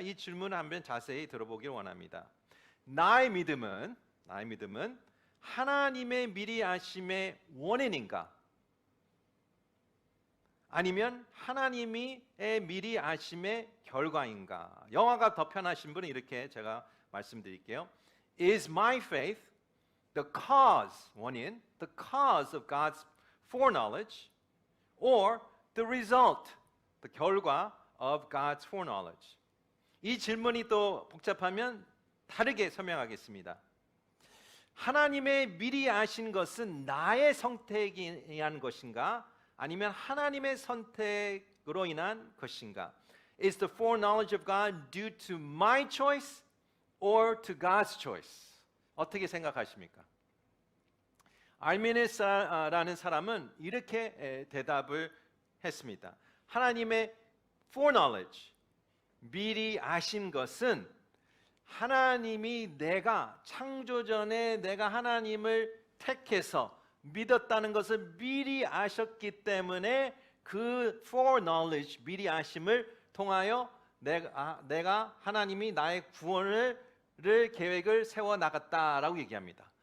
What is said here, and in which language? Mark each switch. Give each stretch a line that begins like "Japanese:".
Korean: 이 질문을 한번 자세히 들어보길 원합니다. 나의 믿음은 하나님의 미리 아심의 원인인가? 아니면 하나님의 미리 아심의 결과인가? 영어가 더 편하신 분은 이렇게 제가 말씀드릴게요.
English: Is my faith the cause, 원인, the cause of God's foreknowledge, or the result, the 결과 of God's foreknowledge?
Korean: 이 질문이 또 복잡하면 다르게 설명하겠습니다. 하나님의 미리 아신 것은 나의 선택에 의한 것인가? 아니면 하나님의 선택으로 인한 것인가?
English: Is the foreknowledge of God due to my choice or to God's choice?
Korean: 어떻게 생각하십니까? 알미니스라는 사람은 이렇게 대답을 했습니다. 하나님의 foreknowledge, 미리 아신 것은 하나님이 내가 창조 전에 내가 하나님을 택해서 믿었다는 것을 미리 아셨기 때문에 그 foreknowledge, 미리 아심을 통하여 내가 하나님이 나의 구원을 계획을 세워 나갔다라고 얘기합니다.